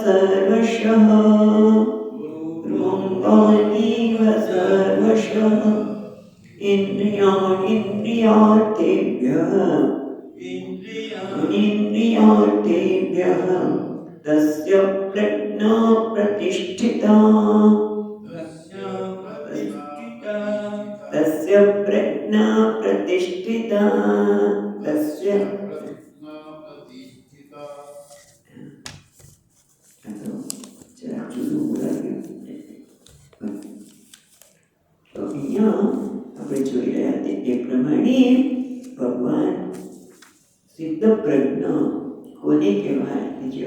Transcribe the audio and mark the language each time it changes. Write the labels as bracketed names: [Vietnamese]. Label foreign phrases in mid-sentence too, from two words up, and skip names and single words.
[Sanskrit] सर्वशः इन्द्रियार्थेभ्यः तस्य प्रज्ञा प्रतिष्ठिता तस्य प्रज्ञा प्रतिष्ठिता तस्य [Gujarati] તો અહીંયા આપણે જોઈ રહ્યા તે એ પ્રમાણે ભગવાન સિદ્ધ પ્રજ્ઞ કોને કહેવાય જે